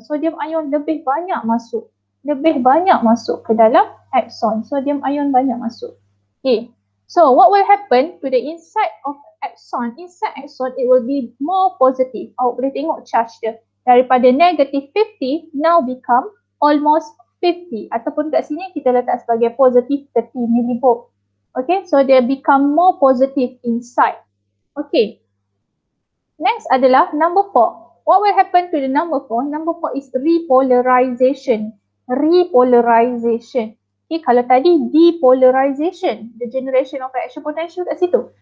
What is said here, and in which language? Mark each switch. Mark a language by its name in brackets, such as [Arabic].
[Malay] Sodium ion lebih banyak masuk. Lebih banyak masuk ke dalam axon. Sodium ion banyak masuk. Okay. [English] So what will happen to the inside of axon? Inside axon, it will be more positive. [Malay] Awak boleh tengok charge dia. Daripada negative 50, [English] now become almost 50. [Malay] Ataupun kat sini kita letak sebagai positive 30 millivolt. [English] Okay, so they become more positive inside. Okay. Next adalah number 4. What will happen to the number 4? Number 4 is repolarization. Repolarization. Okay, [Malay] kalau tadi [English] depolarization, the generation of action potential [Malay] kat situ.